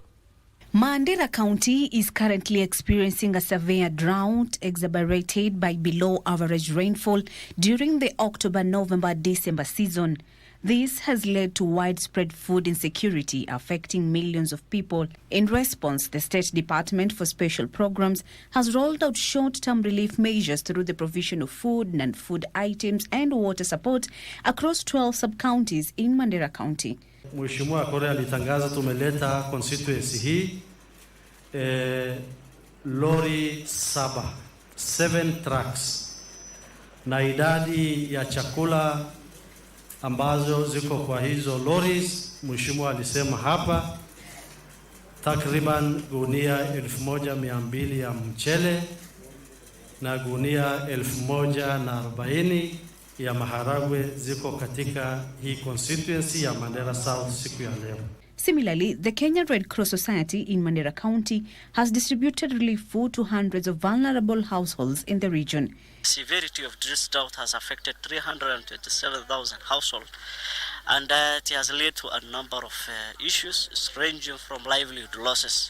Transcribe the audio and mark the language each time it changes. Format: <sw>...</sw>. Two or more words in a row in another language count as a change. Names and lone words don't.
<en>Mandera County is currently experiencing a severe drought exacerbated by below average rainfall during the October-November-December season. This has led to widespread food insecurity affecting millions of people. In response, the State Department for Special Programs has rolled out short-term relief measures through the provision of food, non-food items and water support across 12 sub-counties in Mandera County.</en> <sw>Mheshimiwa Kore alitangaza tumeleta constituency hii lori 7 trucks na idadi ya chakula ambazo ziko kwa hizo lorries. Mheshimiwa alisema hapa takriban gunia 1200 ya mchele na gunia 1040 ya maharagwe ziko katika hii constituency ya Mandera South siku ya leo.</sw> <en>Similarly, the Kenya Red Cross Society in Mandera County has distributed relief food to hundreds of vulnerable households in the region. The severity of this drought has affected 327,000 households, and it has led to a number of issues ranging from livelihood losses.</en>